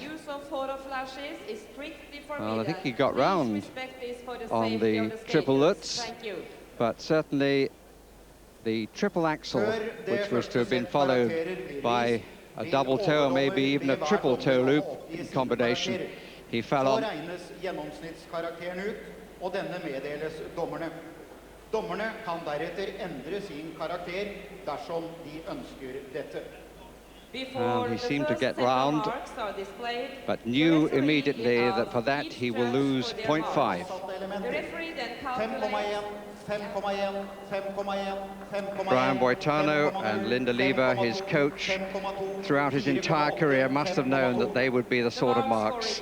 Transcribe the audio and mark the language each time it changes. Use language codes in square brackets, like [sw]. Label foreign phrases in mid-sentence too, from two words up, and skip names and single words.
[en] the use of photo flashes is strictly forbidden. Well, I think he got Please round respect this for the on safety the of triple skaters. Lutz, Thank you. but certainly the triple axel, which was to have been followed by a double toe or maybe even a triple toe loop combination, he fell on. [no] Dommerne kan deretter endre sin karakter dersom de ønsker dette. [en] Well, he seemed to get round, but knew immediately that for that he will lose 0.5. The referee then calculates. Brian Boitano and Linda Lever, his coach, throughout his entire career, must have known that they would be the sort of marks.